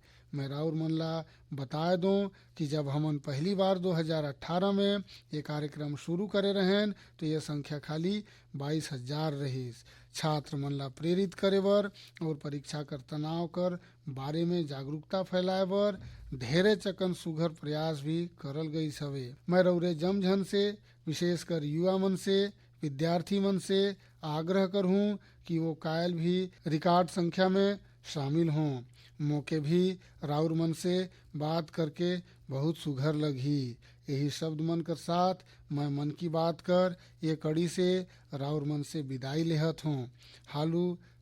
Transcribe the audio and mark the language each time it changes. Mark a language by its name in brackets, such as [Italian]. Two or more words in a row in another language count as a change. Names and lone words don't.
[Surgujia] मैं राउर मन ला बता दूं कि जब हमन पहली बार 2018 में ये कार्यक्रम शुरू करे रहें तो ये संख्या खाली 22,000 रहीस। छात्र मन ला प्रेरित करे बर और परीक्षा कर तनाव कर बारे में जागरूकता फैलाए बर ढेरे चकन सुघर प्रयास भी करल गई हवे। मैं रउरे जमझन से, विशेषकर युवा मन से, विद्यार्थी मन से आग्रह करहूँ कि वो कायल भी रिकॉर्ड संख्या में शामिल हों। मौके भी राउर मन से बात करके बहुत सुघर लगी। यही शब्द मन कर साथ मैं मन की बात कर ये कड़ी से राउर मन से विदाई लेहत हूँ।